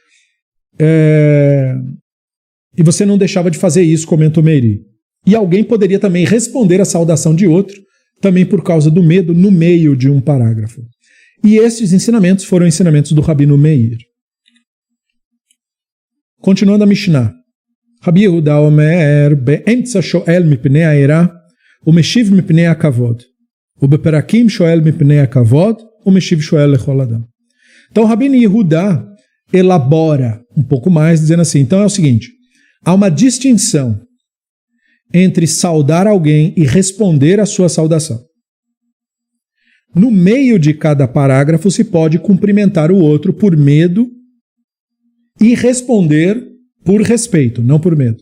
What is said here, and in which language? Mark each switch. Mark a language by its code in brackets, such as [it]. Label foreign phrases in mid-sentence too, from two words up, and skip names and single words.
[pt] E você não deixava de fazer isso, comenta o Meiri. E alguém poderia também responder à saudação de outro, também por causa do medo, no meio de um parágrafo. E esses ensinamentos foram ensinamentos do Rabino Meir. Continuando a Mishnah. [he] רבי יהודה אומר באמצע שואל מפני היראה ומשיב מפני הכבוד ובפרקים שואל מפני הכבוד ומשיב שואל לכל אדם. [pt] Então Rabi Yehuda elabora um pouco mais, dizendo assim, então é o seguinte, há uma distinção entre saudar alguém e responder à sua saudação. No meio de cada parágrafo se pode cumprimentar o outro por medo e responder por respeito, não por medo.